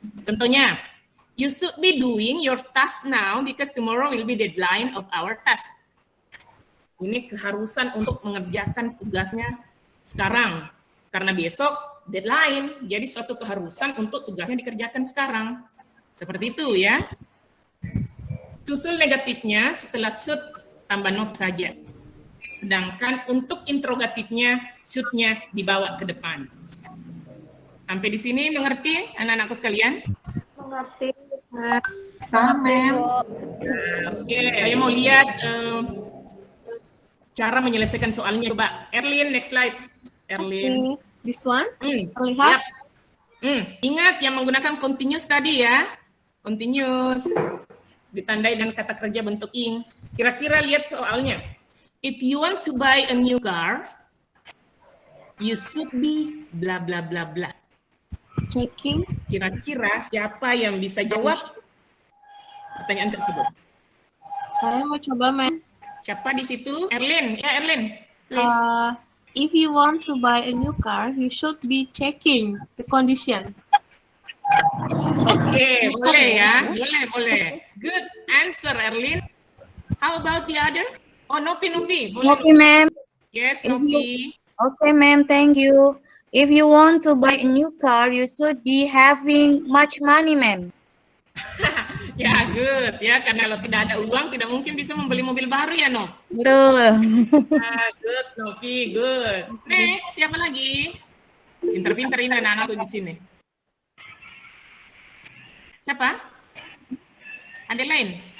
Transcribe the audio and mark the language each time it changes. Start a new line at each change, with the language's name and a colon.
English: Contohnya, you should be doing your task now because tomorrow will be deadline of our task.
Indonesian: Ini keharusan untuk mengerjakan tugasnya sekarang. Karena besok deadline, jadi suatu keharusan untuk tugasnya dikerjakan sekarang. Seperti itu ya. Susul negatifnya setelah should tambah not saja. Sedangkan untuk interrogatifnya, should-nya dibawa ke depan. Sampai di sini mengerti anak-anakku sekalian? Mengerti. Paham, Ma'am. Oke, saya mau lihat cara menyelesaikan soalnya. Coba, Erlin,
English: next slide.
Indonesian: Erlin.
English: This one? Yap.
Indonesian: Terlihat? Ingat yang menggunakan continuous tadi ya. Continuous. Ditandai dengan kata kerja bentuk ing. Kira-kira lihat soalnya.
English: If you want to buy a new car, you should be bla bla bla bla. Checking.
Indonesian: Kira-kira siapa yang bisa jawab pertanyaan tersebut? Saya mau coba, Ma'am. Siapa di situ? Erlin. Ya, Erlin. Please.
English: If you want to buy a new car, you should be checking the condition.
Indonesian: Oke, boleh ya. Boleh.
English: Good answer, Erlin. How about the other? Oh, Novi.
Indonesian: Boleh.
English: Novi, Ma'am. Yes, Novi. Okay, ma'am, thank you. If you want to buy a new car, you should be having much money, ma'am. Ya, good.
Indonesian: Ya, karena kalau tidak ada uang, tidak mungkin bisa membeli mobil baru ya, Nov. Betul.
English: Good, Novi, good.
Indonesian: Next, siapa lagi? Pinter-pinter ini anak-anakku di sini. Siapa? Ada lain?